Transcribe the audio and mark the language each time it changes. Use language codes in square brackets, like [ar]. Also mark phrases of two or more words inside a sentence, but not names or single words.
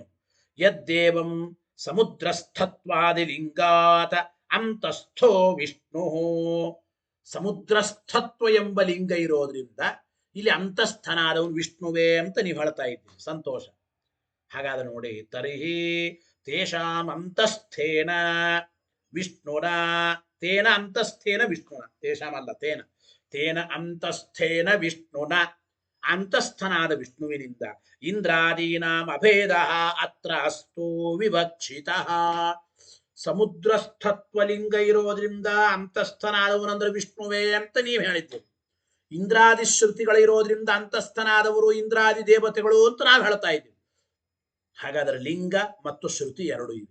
[sa] ಯದ್ದೇವಂ ಸಮುದ್ರಸ್ಥತ್ವಾದಿ ಲಿಂಗಾತ ಅಂತಸ್ಥೋ ವಿಷ್ಣು, [kn] ಸಮುದ್ರಸ್ಥತ್ವ ಎಂಬ ಲಿಂಗ ಇರೋದ್ರಿಂದ ಇಲ್ಲಿ ಅಂತಸ್ಥನಾದವನು ವಿಷ್ಣುವೇ ಅಂತ ನೀವು ಹೇಳ್ತಾ ಇದ್ದೀವಿ. ಸಂತೋಷ. ಹಾಗಾದ್ರೆ ನೋಡಿ, [sa] ತರ್ಹಿ ತೇಷಾಂ ಅಂತಸ್ಥೇನ ವಿಷ್ಣುನ, ತೇನ ಅಂತಸ್ಥೇನ ವಿಷ್ಣುನ, ತೇಷಾಂ ಅಲ್ಲ ತೇನ, ತೇನ ಅಂತಸ್ಥೇನ ವಿಷ್ಣುನ, [kn] ಅಂತಸ್ಥನಾದ ವಿಷ್ಣುವಿನಿಂದ [sa] ಇಂದ್ರಾದೀನಾಂ ಅಭೇದ ಅತ್ರ ಅಸ್ತು ವಿವಕ್ಷಿತ. [kn] ಸಮುದ್ರಸ್ಥತ್ವಲಿಂಗ ಇರೋದ್ರಿಂದ ಅಂತಸ್ಥನಾದವನಂದ್ರೆ ವಿಷ್ಣುವೇ ಅಂತ ನೀವು ಹೇಳಿದ್ದೀವಿ. ಇಂದ್ರಾದಿ ಶ್ರುತಿಗಳಿರೋದ್ರಿಂದ ಅಂತಸ್ಥನಾದವರು ಇಂದ್ರಾದಿ ದೇವತೆಗಳು ಅಂತ ನಾವು ಹೇಳ್ತಾ ಇದ್ದೀವಿ. ಹಾಗಾದರೆ ಲಿಂಗ ಮತ್ತು ಶ್ರುತಿ ಎರಡು ಇದೆ.